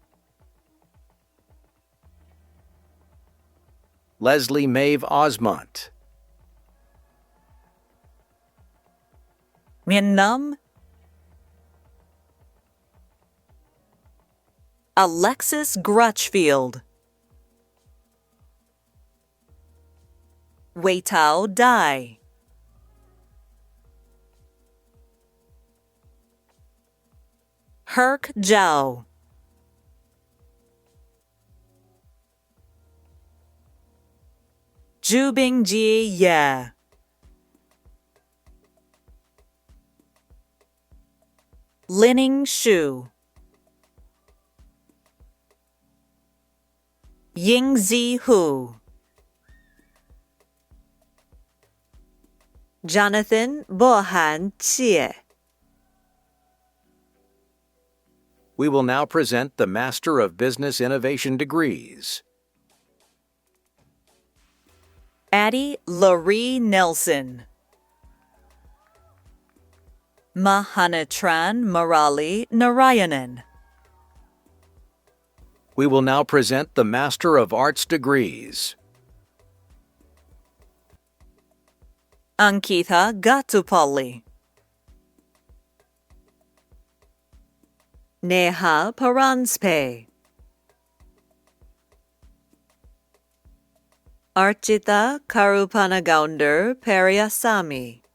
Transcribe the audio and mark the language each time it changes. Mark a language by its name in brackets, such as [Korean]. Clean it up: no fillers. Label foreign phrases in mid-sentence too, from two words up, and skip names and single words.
[English] Leslie Maeve Osmont. Mian Nam. Alexis Grutchfield. Wei Tao Dai. Herc Zhao. Jubingji Ye. Linning Shu. Yingzi Hu. Jonathan Bohan Jie. We will now present the Master of Business Innovation degrees. Addie Laurie Nelson. Mahanatran Murali Narayanan. We will now present the Master of Arts degrees. Ankitha Gatupalli. Neha Paranspe. Archita Karupanagounder Periasamy.